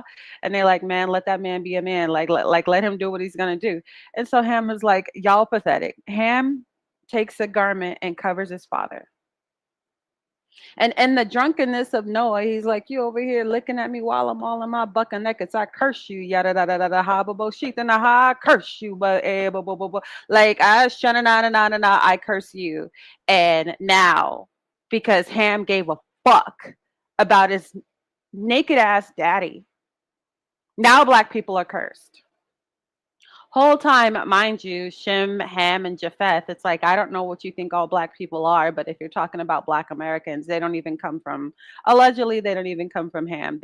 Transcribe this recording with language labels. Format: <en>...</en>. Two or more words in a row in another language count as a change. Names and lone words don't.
<en>And they're like, man, let that man be a man. Let him do what he's gonna do. And so Ham is like, y'all pathetic. Ham takes a garment and covers his father. And the drunkenness of Noah, he's like, you over here looking at me while I'm all in my bucket naked. So I curse you, yada da da da da ha bo bo sheet and ha, I curse you, but bo bo bo bo. Like I shana na na na na na, I curse you. And now, because Ham gave a fuck about his naked ass daddy, now black people are cursed. Whole time, mind you, Shem, Ham, and Japheth, it's like, I don't know what you think all black people are, but if you're talking about black Americans, they don't even come from, allegedly, they don't even come from Ham.</en>